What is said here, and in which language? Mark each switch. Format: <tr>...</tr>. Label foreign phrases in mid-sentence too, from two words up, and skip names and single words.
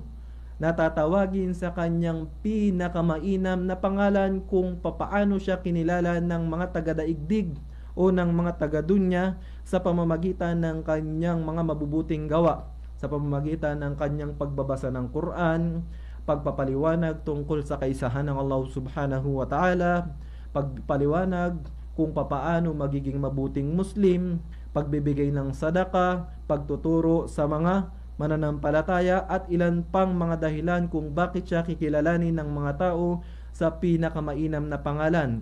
<tl>Natatawagin sa kanyang pinakamainam na pangalan kung papaano siya kinilala ng mga taga-daigdig o ng mga taga-dunya sa pamamagitan ng kanyang mga mabubuting gawa, sa pamamagitan ng kanyang pagbabasa ng Quran, pagpapaliwanag tungkol sa kaisahan ng Allah</tl> <ar>subhanahu wa ta'ala,</ar> <tl>pagpaliwanag kung papaano magiging mabuting Muslim, pagbibigay ng sadaka, pagtuturo sa mga mananampalataya, at ilan pang mga dahilan kung bakit siya kikilalanin ng mga tao sa pinakamainam na pangalan.</tl>